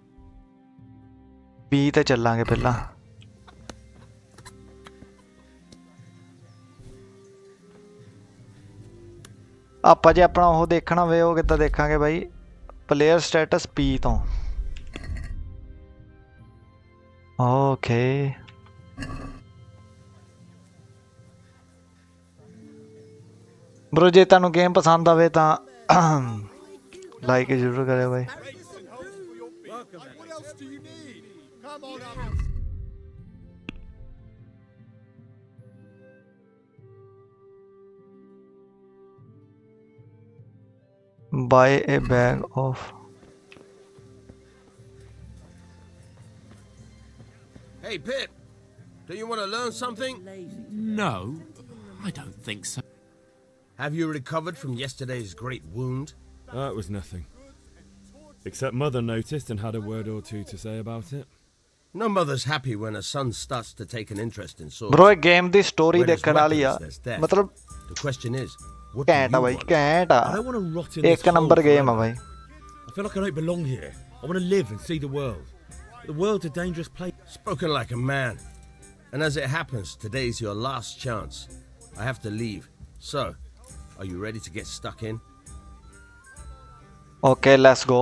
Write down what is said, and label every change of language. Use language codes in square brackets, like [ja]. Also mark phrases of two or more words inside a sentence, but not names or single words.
[pa] B ਤੇ ਚੱਲਾਂਗੇ ਪਹਿਲਾਂ ਆਪਾਂ ਜੇ ਆਪਣਾ ਉਹ ਦੇਖਣਾ ਹੋਵੇ ਉਹ ਕਿੱਦਾਂ ਦੇਖਾਂਗੇ ਬਾਈ [en] player stats [pa] P ਤੋਂ [en] okay bro [pa] ਜੇ ਤੁਹਾਨੂੰ ਗੇਮ ਪਸੰਦ ਆਵੇ ਤਾਂ ਲਾਈਕ ਜ਼ਰੂਰ ਕਰਿਓ ਬਾਈ [en] buy a bag of Hey, Pip, do you want to learn something? No, I don't think so. Have you recovered from yesterday's great wound? It was nothing. Except Mother noticed and had a word or two to say about it. No mother's happy when a son starts to take an interest in swords. [pa] bro ਇਹ ਗੇਮ ਦੀ ਸਟੋਰੀ [en] Where there's [pa] ਦੇਖਣ ਵਾਲੀ ਆ [en] weapons, there's death. [pa] ਮਤਲਬ [en] The question is, what do [pa] ਘੈਂਟ ਆ [en] you [pa] ਬਾਈ [en] want? [pa] ਘੈਂਟ ਆ [en] I don't want to rot in this [pa] ਇੱਕ ਨੰਬਰ [en] hole [pa] ਗੇਮ ਆ [en] forever. [pa] ਬਾਈ [en] I feel like I don't belong here. I want to live and see the world. The world's a dangerous place. Spoken like a man. And as it happens, today's your last chance. I have to leave. So, are you ready to get stuck in? okay let's go